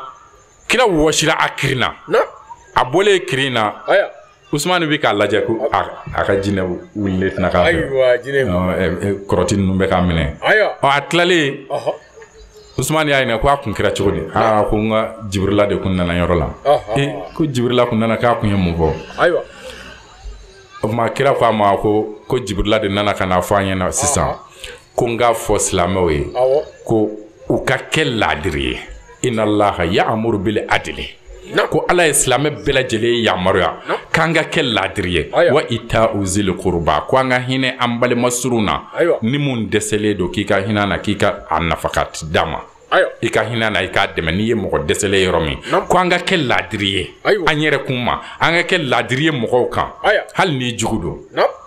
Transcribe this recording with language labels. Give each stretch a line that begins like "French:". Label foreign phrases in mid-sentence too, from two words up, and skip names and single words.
Bambara: kira wɔsira a kirinna a bɔlen kirin na Usman bɛ k'a lajɛ ko a ka jinɛ wulilen tɛna k'a fɛ kɔrɔti ninnu bɛ k'a minɛ a tilalen Usman y'a ɲininka ko a kun kɛra cogo di ko n ka Jibirila de kun nana yɔrɔ la ko Jibirila kun nana k'a kun ye mun fɔ o tuma kira ko a ma ko Jibirila de nana ka na fɔ an ɲɛna sisan ko n k'a fɔ silamɛw ye ko u ka kɛ laadiri ye
Arabic: إن الله يأمر بالعدل
Bambara: ko Ala ye silamɛ bɛɛ lajɛlen yamaruya k'an ka kɛ laadiri ye
Arabic: وإيتاء ذي القربى
Bambara: ko an ka hinɛ an balima surun na ni mun dɛsɛlen don k'i ka hinɛ na k'i ka a nafaka d'a ma i ka hinɛ na i k'a dɛmɛ n'i ye mɔgɔ dɛsɛlen yɔrɔ min ko an ka kɛ laadiri ye an yɛrɛ kun ma an ka kɛ laadiri ye mɔgɔw kan hali n'i jugu don